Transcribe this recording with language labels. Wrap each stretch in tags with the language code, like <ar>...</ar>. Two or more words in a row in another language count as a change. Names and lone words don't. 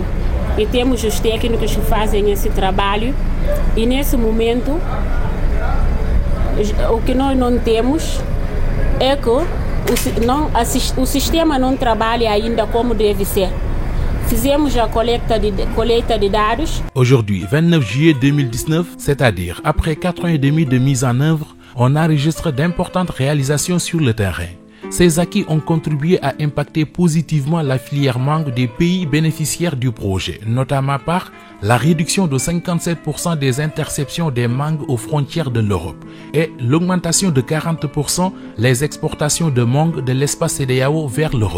<pt>E temos os técnicos que fazem esse trabalho e nesse momento o que nós não temos é que o sistema não trabalha ainda como deve ser. Fizemos a coleta de dados.</pt> <fr>Aujourd'hui, 29 juillet 2019, c'est-à-dire après 4 ans et demi de mise en œuvre, on enregistre d'importantes réalisations sur le terrain. Ces acquis ont contribué à impacter positivement la filière mangue des pays bénéficiaires du projet, notamment par la réduction de 57% des interceptions des mangues aux frontières de l'Europe et l'augmentation de 40% les exportations de mangue de l'espace CEDEAO vers l'Europe.</fr>